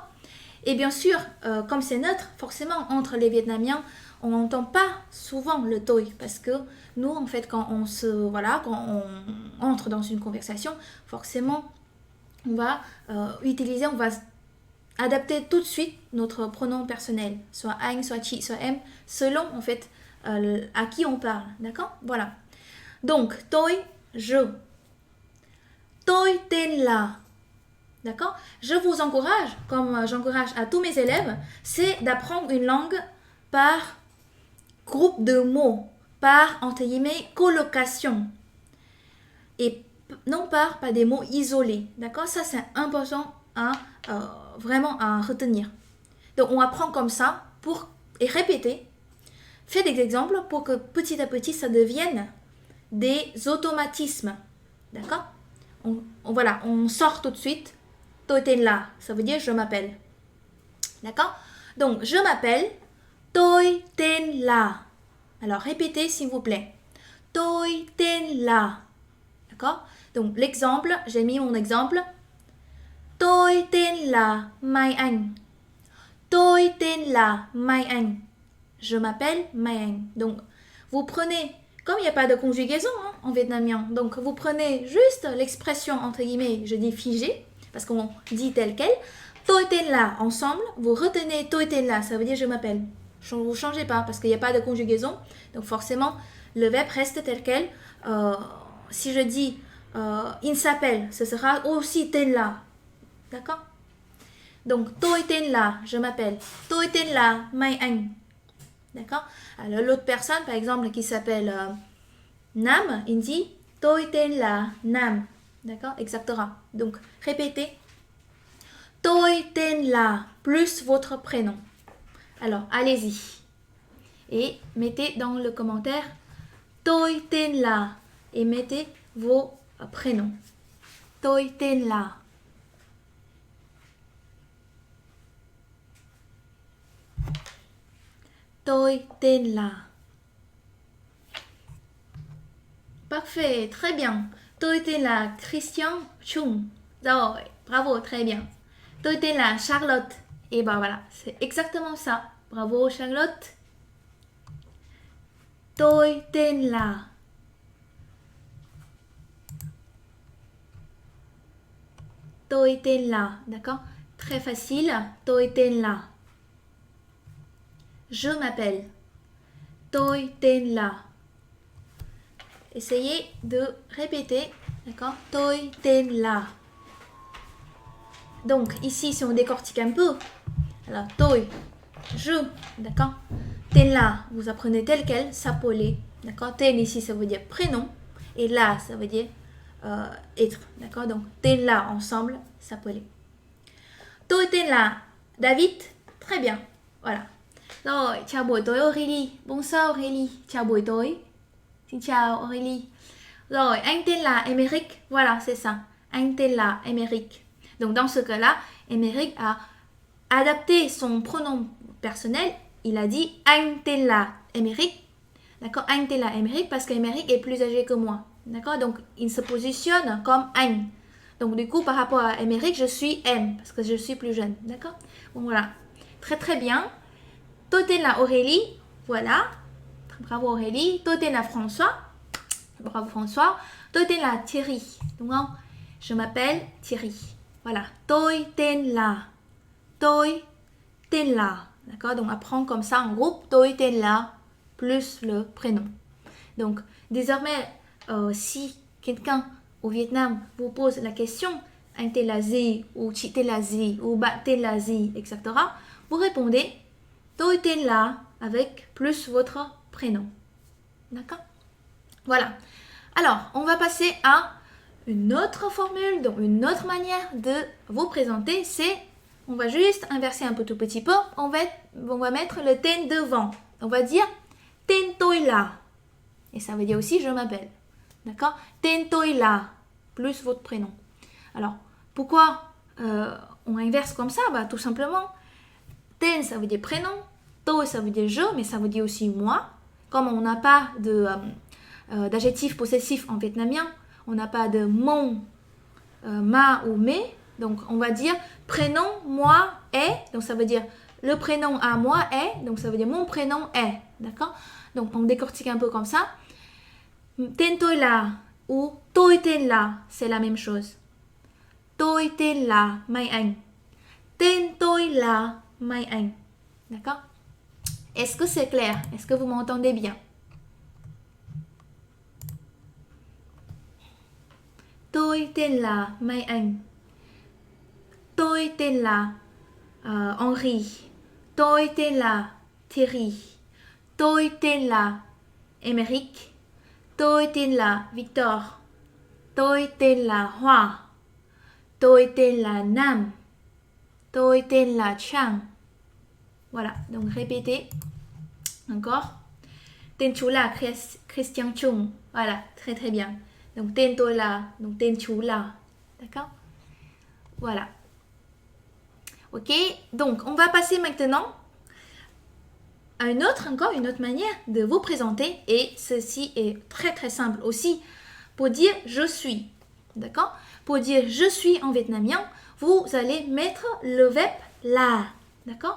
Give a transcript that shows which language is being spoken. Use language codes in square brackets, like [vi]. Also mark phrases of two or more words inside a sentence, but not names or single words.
[fr] Et bien sûr, comme c'est neutre, forcément, entre les Vietnamiens, on n'entend pas souvent le toi parce que nous, en fait, quand on entre dans une conversation, forcément, on va adapter tout de suite notre pronom personnel, soit anh, soit chị, soit em, selon en fait à qui on parle, d'accord? Voilà. Donc, [vi] tôi, je. Tôi tên là. [fr] D'accord? Je vous encourage, comme j'encourage à tous mes élèves, c'est d'apprendre une langue par groupe de mots, par, entre guillemets, colocation. Et non par des mots isolés, d'accord? Ça, c'est important à vraiment à retenir. Donc on apprend comme ça et répéter. Faites des exemples pour que petit à petit ça devienne des automatismes. D'accord? On sort tout de suite. [vi] Tôi tên là, [fr] ça veut dire je m'appelle. D'accord? Donc je m'appelle. [vi] Tôi tên là. [fr] Alors répétez s'il vous plaît. [vi] Tôi tên là. [fr] D'accord? Donc, l'exemple, j'ai mis mon exemple. [vi] Tôi tên là Mai Anh. Tôi tên là Mai Anh. [fr] Je m'appelle Mai Anh. Donc, vous prenez, comme il n'y a pas de conjugaison en vietnamien, donc vous prenez juste l'expression, entre guillemets, je dis figée, parce qu'on dit tel quel. [vi] Tôi tên là, [fr] ensemble, vous retenez [vi] tôi tên là, [fr] ça veut dire je m'appelle. Vous ne changez pas, parce qu'il n'y a pas de conjugaison. Donc, forcément, le verbe reste tel quel. Si je dis il s'appelle, ce sera aussi [vi] tên là. [fr] D'accord? Donc, [vi] tôi tên là, [fr] je m'appelle. [vi] Tôi tên là Mai Anh. [fr] D'accord? Alors, l'autre personne, par exemple, qui s'appelle Nam, il dit [vi] tôi tên là Nam. [fr] D'accord? Exactement. Donc, répétez. [vi] Tôi tên là [fr] plus votre prénom. Alors, allez-y. Et mettez dans le commentaire [vi] tôi tên là [fr] et mettez vos prénoms. [vi] Tôi tên là. Tôi tên là. [fr] Parfait, très bien. [vi] Tôi tên là Christian Chung. [fr] Rồi, bravo, très bien. [vi] Tôi tên là Charlotte. [fr] Et ben voilà, c'est exactement ça. Bravo Charlotte. [vi] Tôi tên là. Tôi tên là, [fr] d'accord? Très facile. [vi] Tôi tên là. [fr] Je m'appelle. [vi] Tôi tên là. [fr] Essayez de répéter, d'accord? [vi] Tôi tên là. [fr] Donc, ici, si on décortique un peu, alors, tôi, je, d'accord? [vi] Tên là, [fr] vous apprenez tel quel, s'appeler, d'accord? Tên ici, ça veut dire prénom, et là, ça veut dire être, d'accord? Donc, [vi] tên là, [fr] ensemble, s'appeler. [vi] Tôi tên là David, [fr] très bien, voilà. [vi] Rồi, chào buổi tối Aurélie. [fr] Bonsoir Aurélie, [vi] chào buổi tối. Xin chào Aurélie. Rồi, anh tên là Émeric. [fr] Voilà, c'est ça. [vi] Anh tên là Émeric. [fr] Donc, dans ce cas-là, Émeric a adapté son pronom personnel. Il a dit [vi] anh tên là Émeric. [fr] D'accord? [vi] Anh tên là Émeric [fr] parce qu'Émeric est plus âgé que moi. D'accord? Donc, il se positionne comme anh. Donc, du coup, par rapport à Émeric, je suis M parce que je suis plus jeune. D'accord? Bon, voilà. Très, très bien. [vi] Tôi tên là Aurélie. Voilà. [fr] Bravo Aurélie. [vi] Tôi tên là François. Bravo François. Tôi tên là Thierry. Đúng không? [fr] Je m'appelle Thierry. Voilà. [vi] Tôi tên là. Tôi tên là. [fr] D'accord? Donc, apprends comme ça en groupe. [vi] Tôi tên là [fr] plus le prénom. Donc, désormais, si quelqu'un au Vietnam vous pose la question, [vi] anh tên là gì, ou chị tên là gì, ou bạn tên là gì, [fr] etc., vous répondez [vi] tôi tên là [fr] avec plus votre prénom. D'accord? Voilà. Alors, on va passer à une autre formule, donc une autre manière de vous présenter, c'est, on va juste inverser un peu tout petit peu, on va mettre le tên devant. On va dire [vi] tên tôi là. [fr] Et ça veut dire aussi je m'appelle. D'accord? [vi] Tên tôi là, [fr] plus votre prénom. Alors, pourquoi on inverse comme ça? Bah, tout simplement, tên, ça veut dire prénom. Tôi, ça veut dire je, mais ça veut dire aussi moi. Comme on n'a pas d'adjectif possessif en vietnamien, on n'a pas de mon, ma ou mes. Donc, on va dire prénom, moi, est. Donc, ça veut dire le prénom à moi est. Donc, ça veut dire mon prénom est. D'accord? Donc, on décortique un peu comme ça. [vi] Tên tôi là ou tôi tên là, [fr] c'est la même chose. [vi] Tôi tên là Mai Anh. Tên tôi là Mai Anh. D'accord? Est-ce que c'est clair? Est-ce que vous m'entendez bien? Tôi tên là Mai Anh. Tôi tên là Henri. Tôi tên là Thierry. Tôi tên là Émeric. Tôi tên là Victor. Tôi tên là Hoa. Tôi tên là Nam. Tôi tên là Chang. [fr] Voilà, donc répétez encore. [vi] Tên chú là Christian Chung. [fr] Voilà, très très bien. Donc [vi] tên tôi là, [fr] donc [vi] tên chú là. [fr] D'accord? Voilà. Ok, donc on va passer maintenant à encore une autre manière de vous présenter. Et ceci est très très simple aussi Pour dire je suis, d'accord? Pour dire je suis en vietnamien, vous allez mettre le verbe là, d'accord?